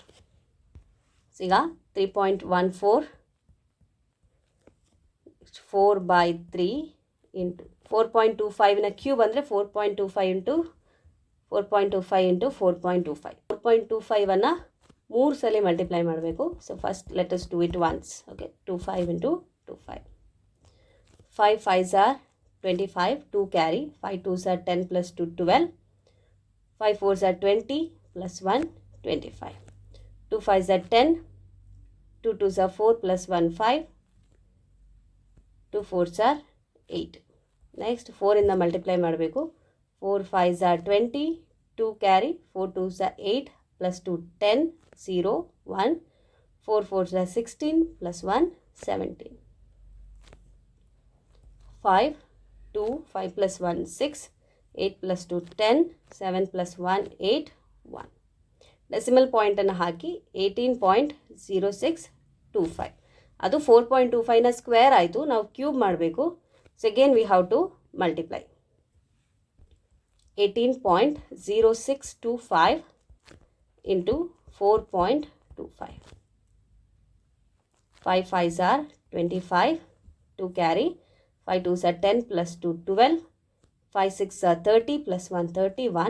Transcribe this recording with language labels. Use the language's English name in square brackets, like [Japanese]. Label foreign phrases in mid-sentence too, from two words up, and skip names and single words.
[Kannada] ಈಗ 3.14 4/3 ಇಂಟು 4.25ನ ಕ್ಯೂಬ್ ಅಂದರೆ 4.25 ಇಂಟು 4.25 4.25ಅನ್ನು 3 ಸಲ ಮಲ್ಟಿಪ್ಲೈ ಮಾಡಬೇಕು. [English] So first let us do it once. Okay, 25 into 25. 5 5s 25, 2 ಕ್ಯಾರಿ, 5 2s 10 plus 2 12, 5 4s 20 plus 1 25, 2 5s 10, 2 2s 4 plus 1 5, 2 4s 8. ನೆಕ್ಸ್ಟ್ 4 [Kannada] ಇಂದ ಮಲ್ಟಿಪ್ಲೈ ಮಾಡಬೇಕು. [English] 4 5s 20, 2 ಕ್ಯಾರಿ, 4 2s 8 plus 2 10, 0 1, 4 4s 16 plus 1 17, 5 2, 5 plus 1 6, 8 plus 2 10, 7 plus 1 8, 1. [Kannada] ಡೆಸಿಮಲ್ ಪಾಯಿಂಟನ್ನು ಹಾಕಿ 18.0625. ಅದು 4.25ನ ಸ್ಕ್ವೇರ್ ಆಯಿತು. ನಾವು ಕ್ಯೂಬ್ ಮಾಡಬೇಕು. [English] So again we have to multiply. 18.0625 into 4.25. 5 5s 25, 2 carry, 5 2s 10 plus 2 12, 5 6 30 plus 1 31.